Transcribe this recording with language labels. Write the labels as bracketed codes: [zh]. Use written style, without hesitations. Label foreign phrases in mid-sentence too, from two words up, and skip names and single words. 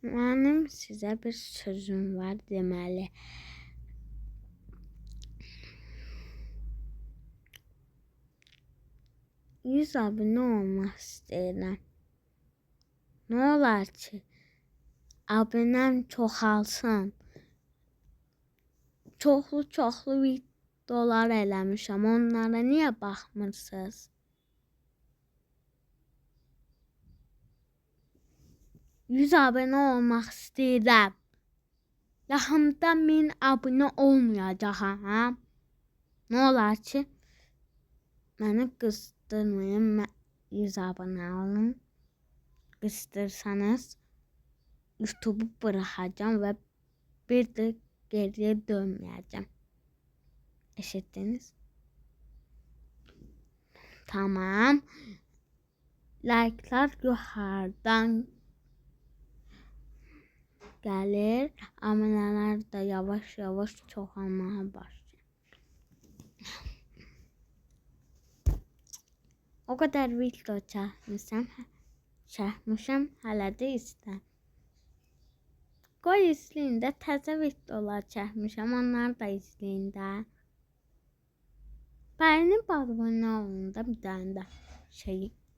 [tr] Benim size bir sözüm var demeli. [az] Yüz abone olmak istəyirəm. Ne olar ki, abonem çoxalsın. Çoxlu videolar eləmişəm. Onlara niyə baxmırsınız? 100 abone olmaq istəyirəm. Yaxında 1000 abone olmayacaq ha. Ne olar ki, məni qızdırmayın. 100 abone olun. [tr] Qızdırsanız YouTube'u bırakacağım ve bir de geriye dönmeyeceğim. Eşittiniz? Tamam. Like'lar yukarıdan gelir. Aboneler de yavaş yavaş çoğalmaya başlıyor. O kadar [az] video çəkmişəm, hələ də istəyirəm. Qoy izləyin də, təzə videolar çəkmişəm, onları da izləyin də. Bəyənib abunə olun da bir dənə də şeyi.